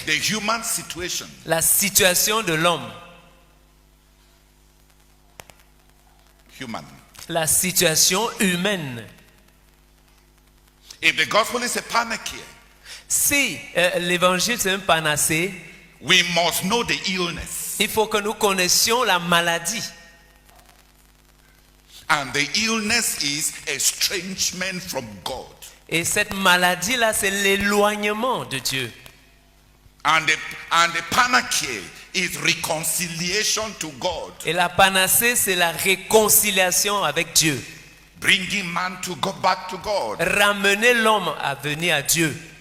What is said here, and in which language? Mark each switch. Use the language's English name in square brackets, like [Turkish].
[English] the human situation. [French] la situation de l'homme. [English] Human. [French] La situation humaine. [English] If the gospel is a panacea, [French] Si l'évangile c'est un panacée, [English] we must know the illness. [French] il faut que nous connaissions la maladie. [English] And the illness is estrangement from God. [French] Et cette maladie-là, c'est l'éloignement de Dieu. [English] And the panacea is reconciliation to God. [French] Et la panacée, c'est la réconciliation avec Dieu. [English] Bringing man to go back to God. [French] Ramener l'homme à venir à Dieu.